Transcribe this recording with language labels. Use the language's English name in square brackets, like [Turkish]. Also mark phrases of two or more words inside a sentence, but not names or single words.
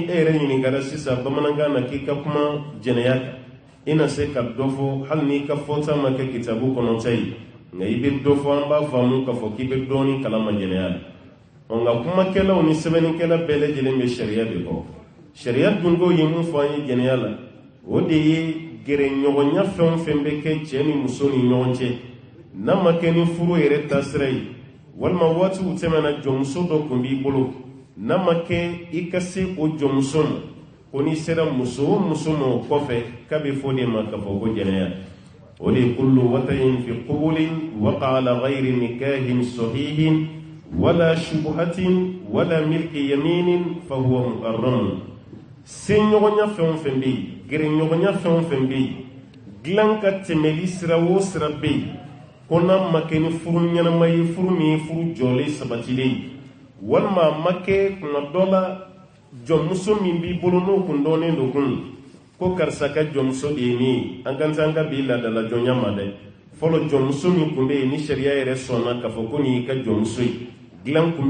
[Bambara] e yɛrɛ ɲininkara sisan bamanankan na k'i ka kuma jɛnɛya kan i na se ka dɔ fɔ hali n'i ka fɔta ma kɛ kitabu kɔnɔ ta ye nka i bɛ dɔ fɔ an b'a faamu k'a fɔ k'i bɛ dɔɔnin kalama jɛnɛya la nka kumakɛlaw ni sɛbɛnnikɛla bɛɛ lajɛlen bɛ sariya de kɔ sariya dunkew ye mun fɔ an ye jɛnɛya la o de ye gɛrɛɲɔgɔnya fɛn o fɛn bɛ kɛ cɛ ni muso ni ɲɔgɔn cɛ n'a ma kɛ ni furu yɛrɛ taasira ye walima waatiw tɛmɛna jɔnmuso dɔ tun b'i bolo n'a ma kɛ i ka se o jɔnmuso ma ko n'i sera muso o muso ma o kɔfɛ k'a bɛ fɔ de ma k'a fɔ ko jɛnɛya o de ye [Arabic] كل وطء في قبل وقع على غير نكاح صحيح ولا شبهة ولا ملك يمين فهو محرم [Bambara] seɲɔgɔnya fɛn o fɛn bɛ yen gɛrɛɲɔgɔnya fɛn o fɛn bɛ yen dilan ka tɛmɛli sira o sira bɛ yen ko n'a ma kɛ ni furu ɲɛnama ye furu min ye furu jɔlen sabatilen ye walima a ma kɛ kuma dɔ la jɔnmuso min b'i bolo n'o kun dɔnnen don kun ko karisa ka jɔnmuso de ye nin ye an ka an ka bi ladala jɔnya ma dɛ fɔlɔ jɔnmuso min kun bɛ yen ni sariya yɛrɛ sɔnna k'a fɔ ko nin y'i ka jɔnmuso ye dilan kun bɛ